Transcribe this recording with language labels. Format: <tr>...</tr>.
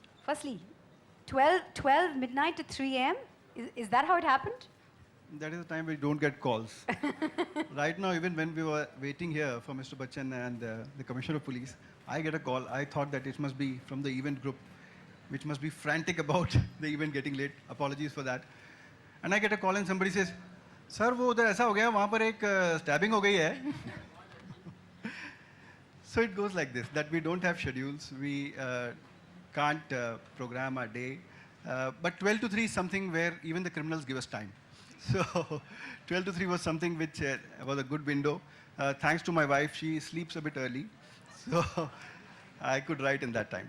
<en>Firstly, 12 midnight to 3 a.m. Is that how it happened? That is the time we don't get calls. Right now, even when we were waiting here for Mr. Bachchan and the Commissioner of Police, I get a call. I thought that it must be from the event group, which must be frantic about the event getting late. Apologies for that. And I get a call and somebody says, "Sir,</en> <hi>वो उधर ऐसा हो गया, वहाँ पर एक stabbing हो गई है."</hi> <en>So it goes like this, that we don't have schedules. We can't program our day. But 12 to 3 is something where even the criminals give us time. So 12 to 3 was something which was a good window. Thanks to my wife, she sleeps a bit early. So I could write in that time.</en>